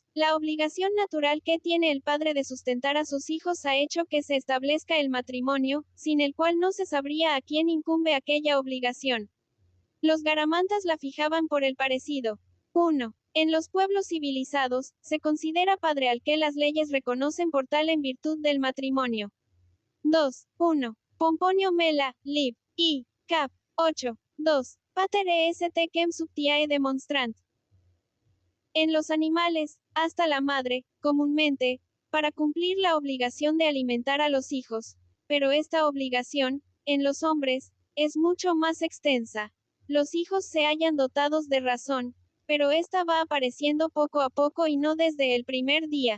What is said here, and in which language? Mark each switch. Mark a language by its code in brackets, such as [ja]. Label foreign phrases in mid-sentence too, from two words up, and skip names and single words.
[es] La obligación natural que tiene el padre de sustentar a sus hijos ha hecho que se establezca el matrimonio, sin el cual no se sabría a quién incumbe aquella obligación. Los garamantas la fijaban por el parecido. 1. En los pueblos civilizados, se considera padre al que las leyes reconocen por tal en virtud del matrimonio. 2. 1. Pomponio Mela, Lib. I. Cap. 8. 2. [la] Pater est quem subtiae demonstrant. [es] En los animales, hasta la madre, comúnmente, para cumplir la obligación de alimentar a los hijos. Pero esta obligación, en los hombres, es mucho más extensa. Los hijos se hallan dotados de razón, pero esta va apareciendo poco a poco y no desde el primer día.